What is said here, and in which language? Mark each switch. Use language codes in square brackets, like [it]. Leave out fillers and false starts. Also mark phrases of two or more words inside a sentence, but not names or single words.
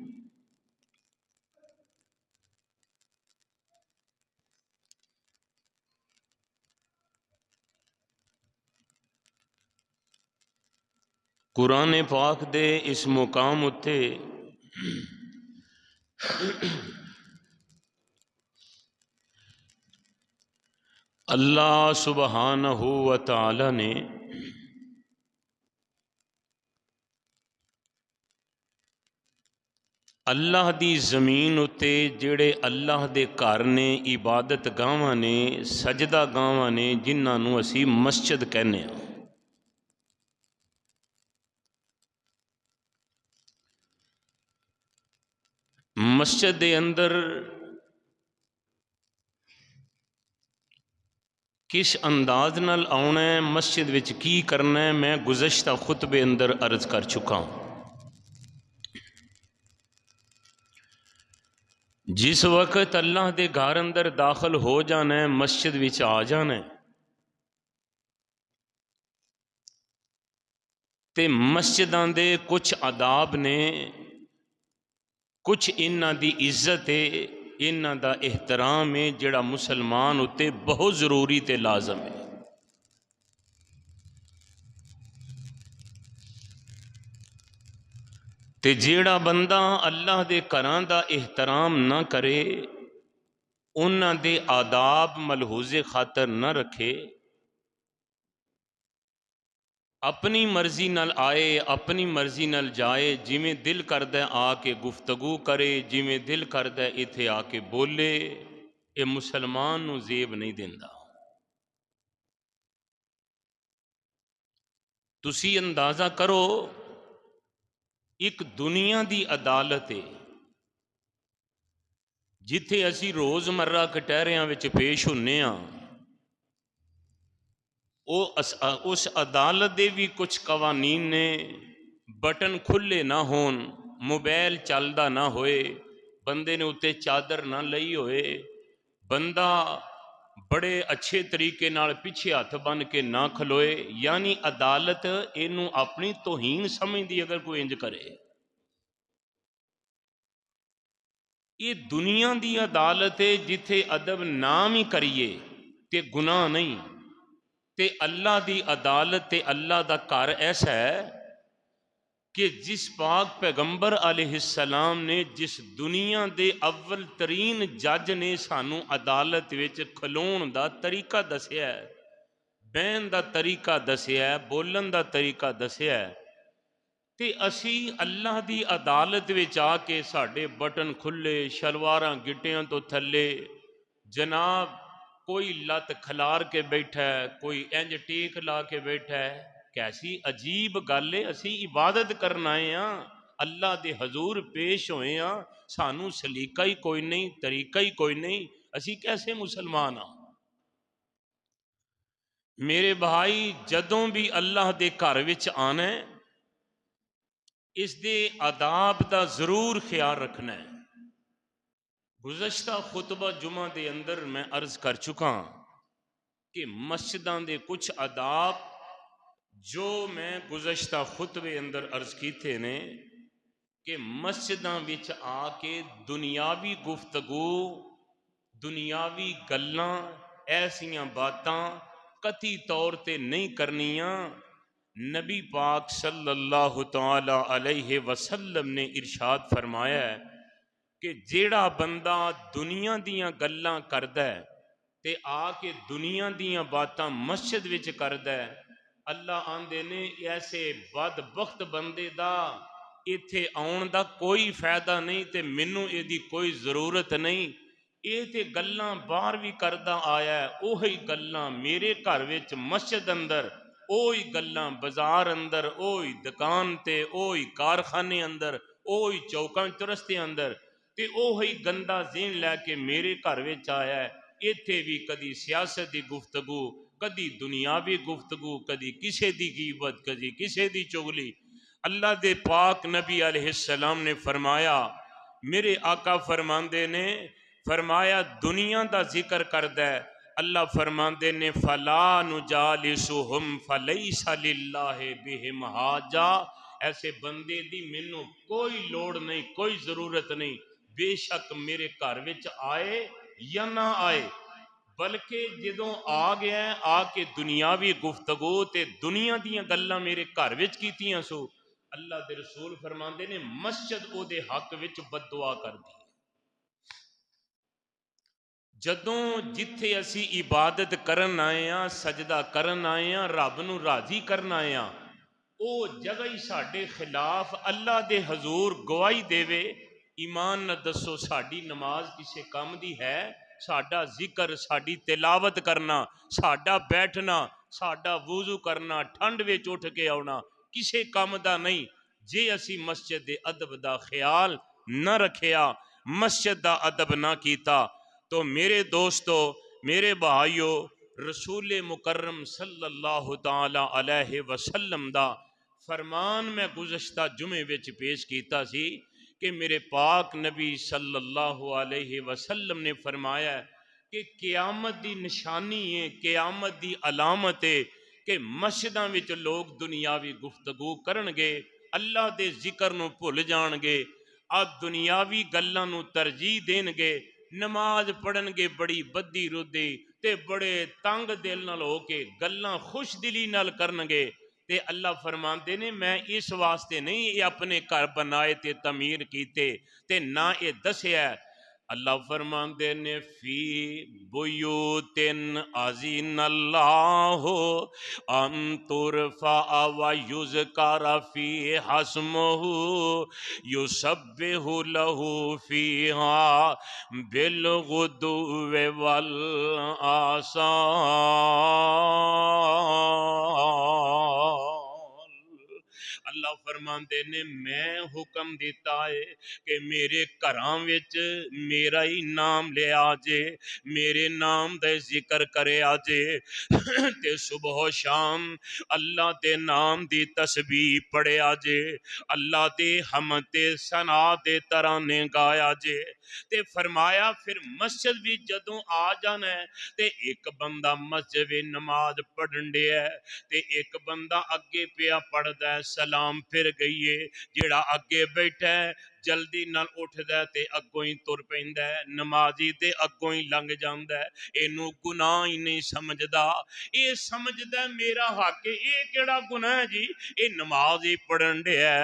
[pa] قرآن پاک دے اس مقام اتے اللہ [ar] سبحانہ و تعالی [pa] نے اللہ دی زمین اتے جڑے اللہ دے گھر نے عبادت گاواں نے سجدہ گاواں نے جنہاں نوں اسی مسجد کہنے ہیں، مسجد دے اندر کس انداز نال آنا ہے، مسجد وچ کی کرنا ہے، میں گزشتہ خطبے اندر عرض کر چکا ہوں۔ جس وقت اللہ دے گھر اندر داخل ہو جانا ہے، مسجد وچ آ جانا ہے، تے مسجداں دے کچھ آداب نے، کچھ انہاں دی عزت ہے، انہاں دا احترام ہے جڑا مسلمان اتے بہت ضروری تے لازم ہے۔ تے جیڑا بندہ اللہ دے گھراں دا احترام نہ کرے، انہاں دے آداب ملحوظ خاطر نہ رکھے، اپنی مرضی نال آئے اپنی مرضی نال جائے، جویں دل کردہ آ کے گفتگو کرے، جویں دل کردہ ایتھے آ کے بولے، یہ مسلمان نو زیب نہیں دیندا۔ تسی اندازہ کرو، ایک دنیا دی عدالت ہے جتھے اسی روزمرہ کٹہریاں وچ پیش ہونے ہاں، اس عدالت دے بھی کچھ قوانین نے، بٹن کھلے نہ ہون، موبائل چلدا نہ ہوئے، بندے نے اتے چادر نہ لئی ہوئے، بندہ بڑے اچھے طریقے نال پیچھے ہاتھ بن کے نہ کھلوئے، یعنی عدالت اینو اپنی توہین سمجھدی اگر کوئی انج کرے۔ یہ دنیا دی عدالت ہے جتھے ادب نام ہی کریے تے گناہ نہیں، تے اللہ دی عدالت تے اللہ دا گھر ایسا ہے کہ جس پاک پیغمبر [ar] علیہ السلام [pa] نے، جس دنیا دے اول ترین جج نے سانو عدالت وچ کھلون دا طریقہ دسیا ہے، بہن دا طریقہ دسیا ہے، بولن دا طریقہ دسیا ہے، تے اسی اللہ دی عدالت وچ آ کے ساڈے بٹن کھلے، شلواراں گٹیاں تو تھلے، جناب کوئی لت کھلار کے بیٹھا ہے، کوئی انج ٹیک لا کے بیٹھا ہے، کیسی عجیب گل ہے۔ اسی عبادت کرن آئے ہاں، اللہ دے حضور پیش ہوئے ہاں، سانو سلیقہ ہی کوئی نہیں، طریقہ ہی کوئی نہیں، اسی کیسے مسلمان ہاں؟ میرے بھائی، جدوں بھی اللہ دے گھر وچ آنا ہے، اس دے آداب دا ضرور خیال رکھنا ہے۔ گزشتہ خطبہ جمعہ دے اندر میں عرض کر چکا کہ مسجداں دے کچھ آداب جو میں گزشتہ خطبے اندر عرض کیتے نے کہ مسجداں وچ آ کے دنیاوی گفتگو، دنیاوی گلاں، ایسیاں باتاں قطعی طور تے نہیں کرنیاں۔ نبی پاک [ar] صلی اللہ تعالی علیہ وسلم [pa] نے ارشاد فرمایا ہے کہ جیڑا بندہ دنیا دیاں گلاں کردا ہے تے آ کے دنیا دیاں باتاں مسجد وچ کردا ہے، اللہ آندے نے ایسے بدبخت بندے دا ایتھے آن دا کوئی فائدہ نہیں تے مینوں اے دی کوئی ضرورت نہیں۔ اے تے گلاں باہر بھی کردا آیا ہے، اوہی گلاں میرے گھر وچ مسجد اندر، اوہی گلاں بازار اندر، اوہی دکان تے، اوہی کارخانے اندر، اوہی چوکاں چرستے اندر، تے اوہی گندا ذہن لے کے میرے گھر وچ آیا ہے۔ ایتھے بھی کدی سیاست دی گفتگو، کدی دنیاوی گفتگو، کدی کسے دی غیبت، کدی کسے دی چغلی۔ اللہ دے پاک نبی [ar] علیہ السلام [pa] نے فرمایا، میرے آقا فرماندے نے فرمایا دنیا دا ذکر کردا ہے، اللہ فرماندے نے [ar] فلا نجالسہم فلیس للہ بہم حاجہ، [pa] ایسے بندے دی مینوں کوئی لوڑ نہیں، کوئی ضرورت نہیں، بے شک میرے گھر وچ آئے یا نہ آئے، بلکہ جدوں آ گیا ہے آ کے دنیاوی گفتگو تے دنیا دیاں گلاں میرے گھر وچ کیتیاں سو، اللہ دے رسول فرماندے نے مسجد او دے حق وچ بد دعا کر دی۔ جدوں جتھے اسی عبادت کرن آئے ہاں، سجدہ کرن آئے ہاں، رب نو راضی کرن آئے ہاں، او جگہ ہی ساڈے خلاف اللہ دے حضور گواہی دے وے، ایمان نہ دسو ساڈی نماز کسے کام دی ہے؟ ساڈا ذکر، ساڈی تلاوت کرنا، ساڈا بیٹھنا، ساڈا وضو کرنا، ٹھنڈ وچ اٹھ کے آنا کسے کام دا نہیں۔ جے اسی مسجد دے ادب دا خیال نہ رکھیا، مسجد دا ادب نہ کیتا، تو میرے دوستو، میرے بھائیو، رسول مکرم [ar] صلی اللہ تعالی علیہ وسلم [pa] دا فرمان میں گزشتہ جمعے وچ پیش کیتا سی کہ میرے پاک نبی [ar] صلی اللہ علیہ وسلم [pa] نے فرمایا ہے کہ قیامت دی نشانی ہے، قیامت دی علامت ہے کہ مسجداں وچ لوگ دنیاوی گفتگو کرنگے، اللہ دے ذکر نو بھول جانگے، آ دنیاوی گلاں نو ترجیح دین گے، نماز پڑھن گے بڑی بدی ردی تے بڑے تنگ دل نال ہو کے گلاں خوش دلی نال کرنگے، تے اللہ فرماندے نے میں اس واسطے نہیں یہ اپنے گھر بنائے تے تعمیر کیتے تے نہ یہ دسیا ہے۔ اللہ فرماندے نے [ar] فی بیوتن اذن اللہ ان ترفع و یذکر فی اسمہ یسبح لہ فیہا بالغدو والآصال۔ [pa] اللہ فرماندے نے میں حکم دیتا ہے کہ میرے گھراں وچ میرا ہی نام لے آجے، میرے نام دے ذکر کرے آجے تے صبح و شام اللہ دے نام دی تسبیح پڑھے آجے، اللہ دے حمد تے ثنا دے ترانے گایا جے۔ تے فرمایا پھر مسجد بھی جدوں آ جانا ہے تے ایک بندہ مسجد وچ نماز پڑھن دے ہے تے ایک بندہ اگے پیا پڑھدا ہے، سلام پھر گئی ہے، جیڑا اگے بیٹھا ہے جلدی نال اٹھدا ہے تے اگوں ہی تر پیندا ہے، نمازی تے اگوں ہی لنگ جاندا ہے، اینو گناہ ہی نہیں سمجھدا، اے سمجھدا ہے میرا حق ہے، اے کیڑا گناہ ہے جی، اے نماز ہی پڑھن دے ہے۔